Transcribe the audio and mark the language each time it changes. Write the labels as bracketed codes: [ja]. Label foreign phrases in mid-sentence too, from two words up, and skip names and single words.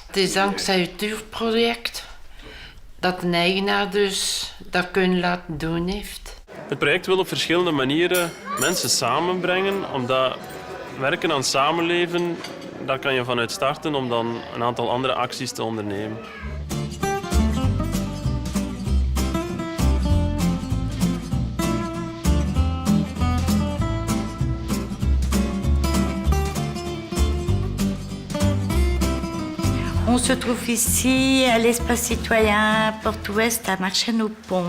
[nl] Het is dankzij het duurproject dat de eigenaar dus dat kunnen laten doen heeft. Het project wil op verschillende manieren mensen samenbrengen, omdat werken aan samenleven, daar kan je vanuit starten om dan een aantal andere acties te ondernemen. [fr] On se trouve ici à l'espace citoyen Porte-Ouest à Marchais-nos-Ponts.